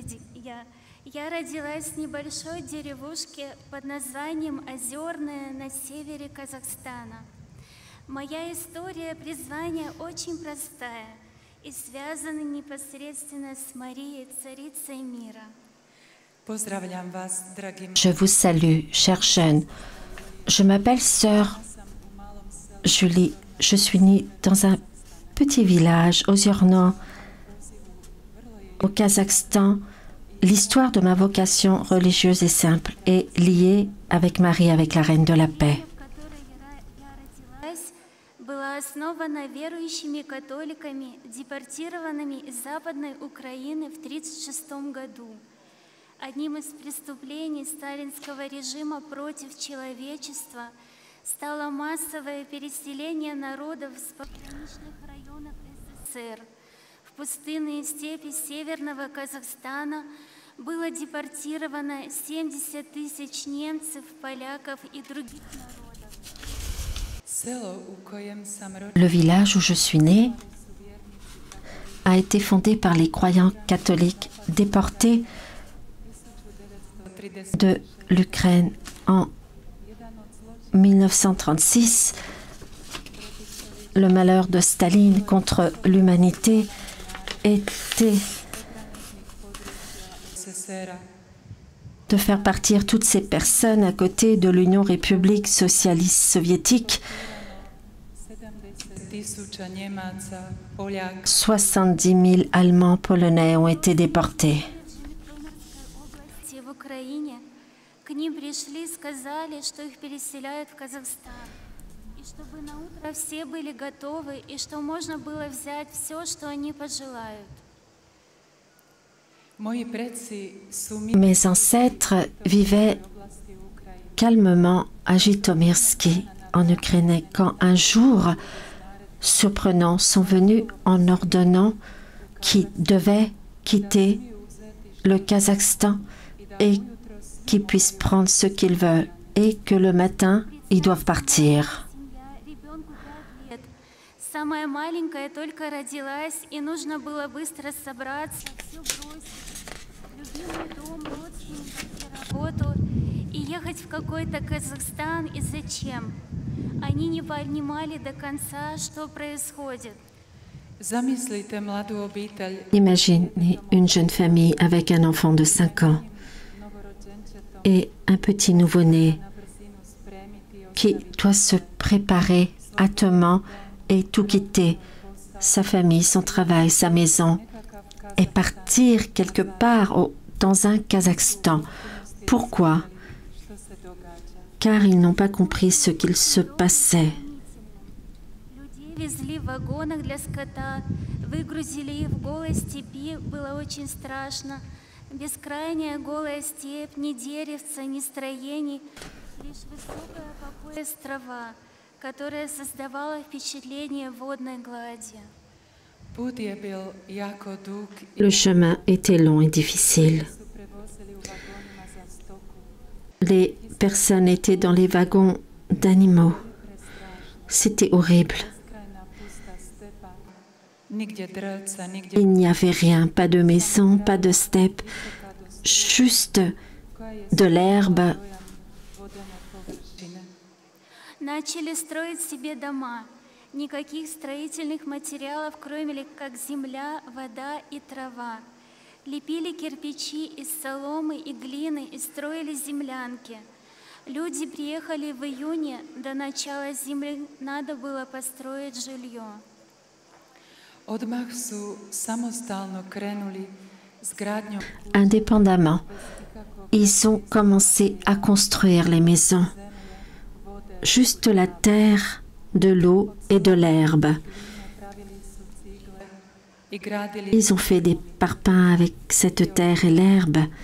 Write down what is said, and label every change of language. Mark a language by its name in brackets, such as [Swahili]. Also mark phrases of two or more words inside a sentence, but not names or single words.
[Russian] Я родилась в небольшой деревушке под названием Озерное на севере Казахстана. Моя история призвания очень простая и связана непосредственно с Марией, царицей мира. [French] Je vous salue, chers jeunes. Je m'appelle sœur Julie. Je suis née dans un petit village, Ozerno, au Kazakhstan. L'histoire de ma vocation religieuse est simple et liée avec Marie, avec la Reine de la Paix. [Russian] Была основана верующими католиками, депортированными из Западной Украины в 1936 году. Одним из преступлений сталинского режима против человечества стало массовое переселение народов с пограничных районов СССР. В пустынные степи северного Казахстана было депортировано 70 тысяч немцев, поляков и других народов. [French] Le village où je suis née a été fondé par les croyants catholiques déportés de l'Ukraine en 1936. Le malheur de Staline contre l'humanité était de faire partir toutes ces personnes à côté de l'Union république socialiste soviétique. 70 000 Allemands polonais ont été déportés. [Russian] К ним пришли, сказали, что их переселяют в Казахстан. И чтобы на утро все были готовы, и что можно было взять все, что они пожелают. [French] Mes ancêtres vivaient calmement à Jytomyrsky, en Ukraine, quand un jour, surprenant, sont venus en ordonnant qu'ils devaient quitter le Kazakhstan et qu'ils puissent prendre ce qu'ils veulent et que le matin, ils doivent partir. [Russian] Самая маленькая только родилась, и нужно было быстро собраться, все бросить, любимый дом, родственников, работу, и ехать в какой-то Казахстан. И зачем? Они не понимали до конца, что происходит. [French] Imaginez une jeune famille avec un enfant de 5 ans et un petit nouveau-né qui doit se préparer hâtement et tout quitter, sa famille, son travail, sa maison, et partir quelque part dans un Kazakhstan. Pourquoi? Car ils n'ont pas compris ce qu'il se passait. [Russian] Везли в вагонах для скота, выгрузили их в голой степи, было очень страшно. Бескрайняя голая степь, ни деревца, ни строений, лишь высокая по пояс трава, которая создавала впечатление водной глади. [French] Le chemin était long et difficile. Les personnes étaient dans les wagons d'animaux. C'était horrible. Il n'y avait rien, pas de maison, pas de steppe, juste de l'herbe. [Russian] Начали строить себе дома. Никаких строительных материалов, кроме как земля, вода и трава. Лепили кирпичи из соломы и глины и строили землянки. Люди приехали в июне, до начала зимы надо было построить жилье. [French] Indépendamment, ils ont commencé à construire les maisons. Juste la terre, de l'eau et de l'herbe. Ils ont fait des parpaings avec cette terre et l'herbe.